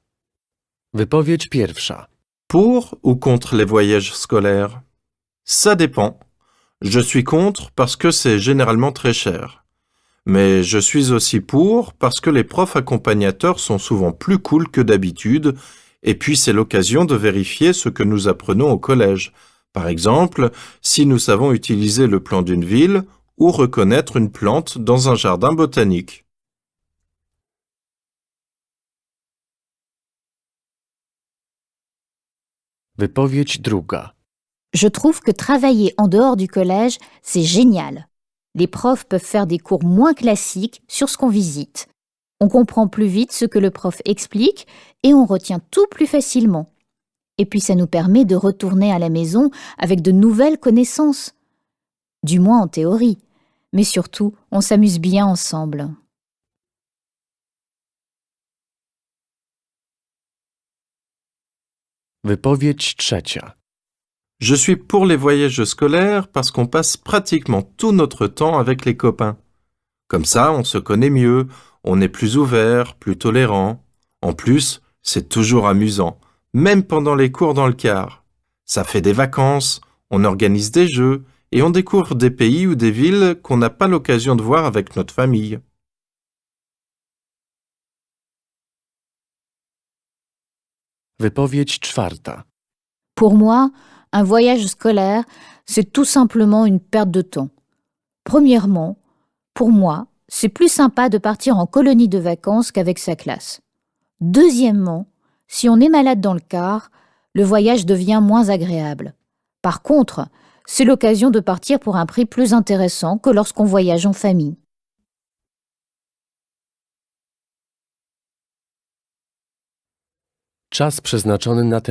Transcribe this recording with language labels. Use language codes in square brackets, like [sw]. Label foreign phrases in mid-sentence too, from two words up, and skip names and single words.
[pl] Wypowiedź pierwsza. [fr] Pour ou contre les voyages scolaires? Ça dépend. Je suis contre parce que c'est généralement très cher. Mais je suis aussi pour parce que les profs accompagnateurs sont souvent plus cool que d'habitude, et puis c'est l'occasion de vérifier ce que nous apprenons au collège. Par exemple, si nous savons utiliser le plan d'une ville ou reconnaître une plante dans un jardin botanique. [pl] Wypowiedź druga. [fr] Je trouve que travailler en dehors du collège, c'est génial. Les profs peuvent faire des cours moins classiques sur ce qu'on visite. On comprend plus vite ce que le prof explique et on retient tout plus facilement. Et puis ça nous permet de retourner à la maison avec de nouvelles connaissances. Du moins en théorie. Mais surtout, on s'amuse bien ensemble. [pl] Wypowiedź trzecia. [fr] Je suis pour les voyages scolaires parce qu'on passe pratiquement tout notre temps avec les copains. Comme ça, on se connaît mieux, on est plus ouvert, plus tolérant. En plus, c'est toujours amusant, même pendant les cours dans le car. Ça fait des vacances, on organise des jeux et on découvre des pays ou des villes qu'on n'a pas l'occasion de voir avec notre famille. [pl] Wypowiedź czwarta. [fr] Pour moi, un voyage scolaire, c'est tout simplement une perte de temps. Premièrement, pour moi, c'est plus sympa de partir en colonie de vacances qu'avec sa classe. Deuxièmement, si on est malade dans le car, le voyage devient moins agréable. Par contre, c'est l'occasion de partir pour un prix plus intéressant que lorsqu'on voyage en famille. [pl] Czas przeznaczony na tę